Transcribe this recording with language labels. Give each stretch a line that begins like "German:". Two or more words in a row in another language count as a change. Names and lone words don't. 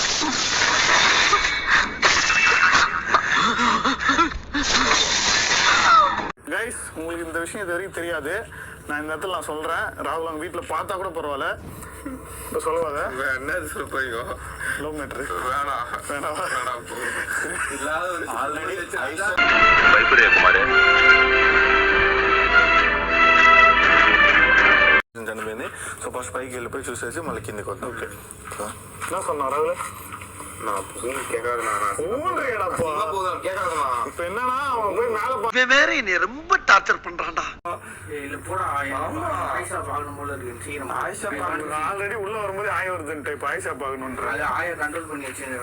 Tamil: கைஸ், உங்களுக்கு இந்த விஷயம் இது வரைக்கும் தெரியாது. நான் இந்த இடத்துல நான் சொல்றேன். ராகுல் அவங்க வீட்டுல பார்த்தா கூட பரவாயில்ல. சொல்லுவாங்க என்ன சொல்றீங்க?
English: love matter
Tamil: வேணாம்
Telugu: ஆல்ரெடி చనిపోయింది. సో ఫస్ట్ పైకి వెళ్ళిపోయి చూసేసి మళ్ళీ కిందకి వద్దాం.
Tamil: ఓకే என்ன சொன்னா ராகுல்? இப்ப என்னன்னா அவன் போய் மேல வேற என்னை ரொம்ப டார்ச்சர் பண்றான்டா. ஆல்ரெடி உள்ள வரும்போது ஆய வருதுன்ட்டு இப்ப ஆயிஷா பாக்கணும்ன்ற